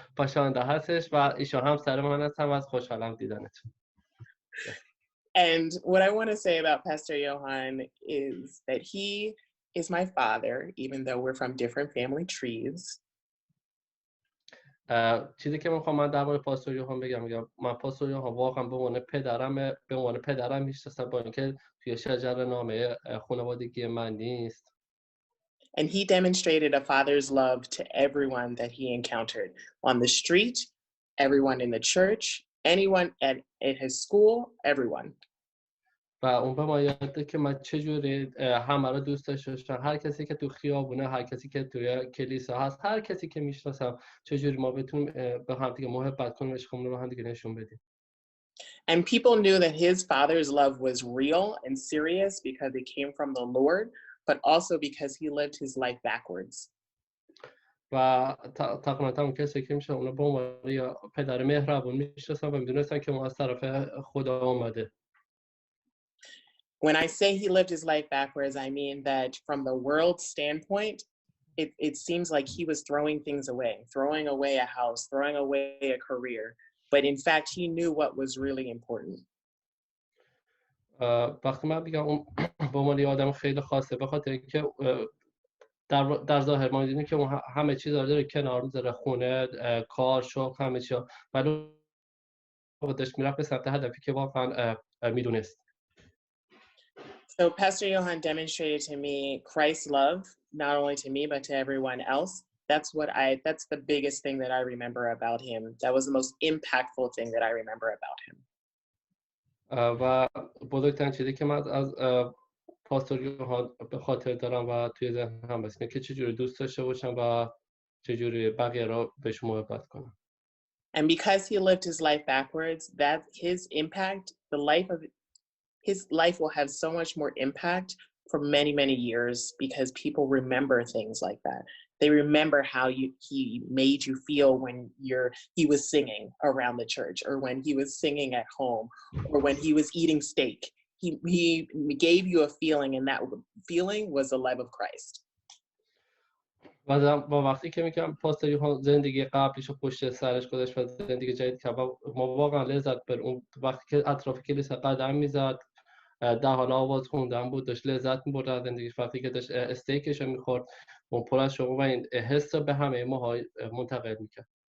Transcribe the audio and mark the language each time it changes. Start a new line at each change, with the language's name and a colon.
Persian: پاشاندا هستش و ایشون هم سر من هستم و از خوشحالم دیدنتون.
English: And what I want to say about Pastor Johan is that he is my father, even though we're from different family trees.
Persian: چیزی که میخوام من درباره پاستور یوحان بگم من پاستور یوحان واقعا به عنوان پدرم میشناسم، با اینکه توی شجر نامه خانوادگی من نیست.
English: And he demonstrated a father's love to everyone that he encountered on the street, everyone in the church, anyone at his school, everyone.
Persian: و اون به ما یاد داد که من چجوری همه رو دوست داشتم، هر کسی که تو خیابونه، هر کسی که توی کلیسا هست، هر کسی که میشناسم، چجوری ما بتونیم به هم دیگه محبت کنیم، عشقمون رو به هم دیگه نشون بدیم.
English: And people knew that his father's love was real and serious because it came from the Lord, but also because he lived his life backwards.
Persian: و تقریبا تمام کسی که میشه اونو به عنوان پدر مهربون میشناسن و میدونستن که اون از طرف خدا اومده.
English: When I say he lived his life backwards, I mean that from the world's standpoint, it seems like he was throwing things away, throwing away a house, throwing away a career. But in fact, he knew what was really important.
Persian: وقتی من میگم اون به عنوان یه آدم خیلی خاصه، به خاطر اینکه در ظاهر ما می‌بینیم که اون همه چیز رو داره کنار میذاره، خونه، کار، شغل، همه چی، ولی خودش میرفت به سمت هدفی که واقعا میدونست.
English: So Pastor Johan demonstrated to me Christ's love, not only to me but to everyone else. That's the biggest thing that I remember about him. That was the most impactful thing that I remember about him.
Persian: و بزرگترین چیزی که من از پاستور یوحان به خاطر دارم و توی ذهنم هست که چجوری دوست داشته باشم و چجوری بقیه را بهش محبت کنم.
English: And because he lived his life backwards, that his impact, his life will have so much more impact for many, many years because people remember things like that. They remember how he made you feel when he was singing around the church, or when he was singing at home, or when he was eating steak. He gave you a feeling, and that feeling was the love of Christ.
Persian: و با وقتی که میگم پاستور یوحان زندگی قبلیش رو پشت سرش گذاشت و زندگی جدید کرد، ما واقعا لذت بر اون وقتی که اطراف کلیسا قدم میزد، در حال آواز خوندن بود، داشت لذت می‌برد از زندگیش، وقتی که داشت استیکش رو می‌خورد، اون پر از شوق و این حس رو به همه ماها منتقل می‌کرد.